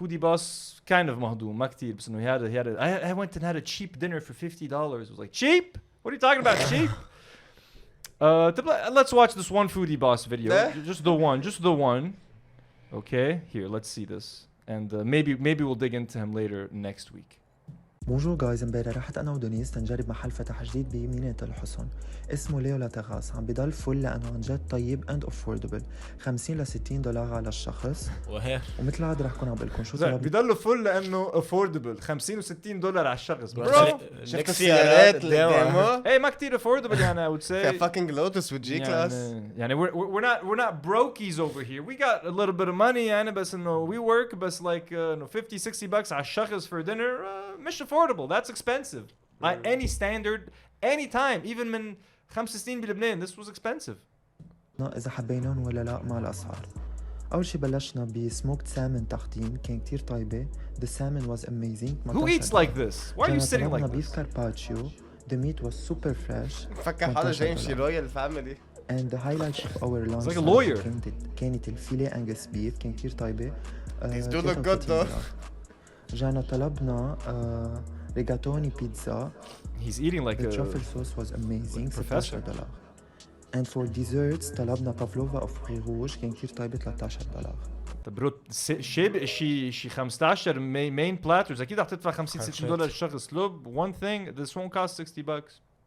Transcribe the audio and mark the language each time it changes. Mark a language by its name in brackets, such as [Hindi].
[English] Foody Boss kind of [Arabic] مهضوم ما كتير بس انه [English] he had I went and had a cheap dinner for $50. It was like cheap? What are you talking about? Cheap? Let's watch this one Foody Boss video. Just the one. Okay, here, let's see this. And maybe we'll dig into him later next week. [Arabic] بونجور جايز، امبارح رحت انا ودونيس تنجرب محل فتح جديد بمدينة الحصن اسمه ليو لا تغاس. عم بضل فل لانه عن جد طيب اند افوردبل، 50 ل $60 على الشخص. ومثل العاده رح كون عم بقول لكم شو طلب. بضل فل لانه افوردبل، 50 و $60 على الشخص. شفت السيارات اللي قدامه؟ ايه ما كتير افوردبل يعني. [English] I would say [Arabic] فيها [English] fucking Lotus with G-Class. [Arabic] يعني [English] we're not brokies over here. We got a little bit of money [Arabic] يعني بس انه [English] we work [Arabic] بس [English] like $50-60 [Arabic] على الشخص [English] for dinner [Arabic] مش [English] affordable. That's expensive. Any standard, any time, even [Arabic] من 5 سنين بلبنان, [English] this was expensive. [Arabic] إذا حبيناهم ولا لا مع الأسعار. أول شي بلشنا بسموكت سالمون تحديد، كان كتير طيبة. [English] The salmon was amazing. Who eats like this? Why are you sitting like this? beef carpaccio. The meat was super fresh. [Arabic] فكر حدا جاي يمشي رويال فاميلي. [English] And the highlight of our lunch like a lawyer. [Arabic] كانت الفيليه أنجس بيف، كان كتير طيبة. [English] These do look good though. [Arabic] جانا طلبنا ريجاتوني بيتزا. [English] He's eating like the a truffle sauce was amazing. professor. $16. And for desserts [Arabic] طلبنا بافلوفا of fruits rouge، كان كتير طيبة $13. طب شي 15 main platters اكيد رح تدفع $50-60 الشخص. [English] لوب one thing, this won't cost $60.